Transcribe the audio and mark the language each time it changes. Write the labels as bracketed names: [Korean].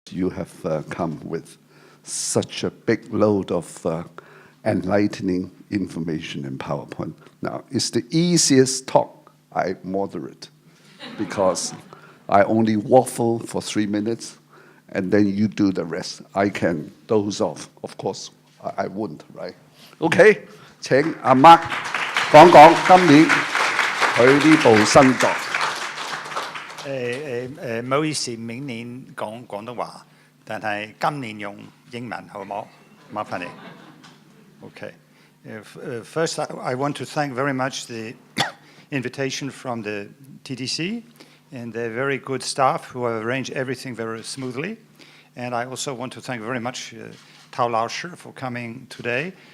[English] have come with such a big load of enlightening information in PowerPoint. Now, it's the easiest talk I moderate because I only waffle for 3 minutes and then you do the rest. I can doze off. Of course, I wouldn't, right? [Cantonese] Okay, 請阿 Mark 講講今年佢呢部新作。唔好意思，明年講廣東話，但係今年用英文好冇？麻煩你。Okay. [English] First, I want to thank very much the invitation from the TDC and their very good staff who have arranged everything very smoothly. And I also want to thank very much Tao Laoshi for coming today.